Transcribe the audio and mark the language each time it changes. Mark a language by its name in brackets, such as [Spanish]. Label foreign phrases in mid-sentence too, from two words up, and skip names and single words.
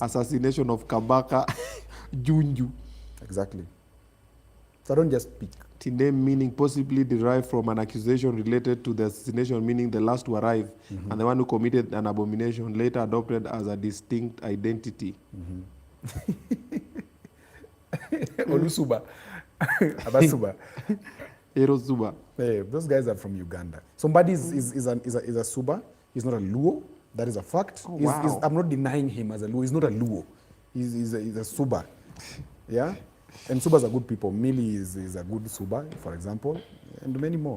[English] Assassination of Kabaka, Junju. Exactly. So I don't just speak. The name meaning possibly derived from an accusation related to the assassination, meaning the last to arrive, and the one who committed an abomination, later adopted as a distinct identity. Olusuba. Abasuba. Erosuba. Hey, those guys are from Uganda. Somebody is a Suba. He's not a Luo. That is a fact. Oh, wow. I'm not denying him as a Luo. He's not a Luo. He's a Suba. Yeah? And Subas are good people. Mili is a good Suba, for example, and many more.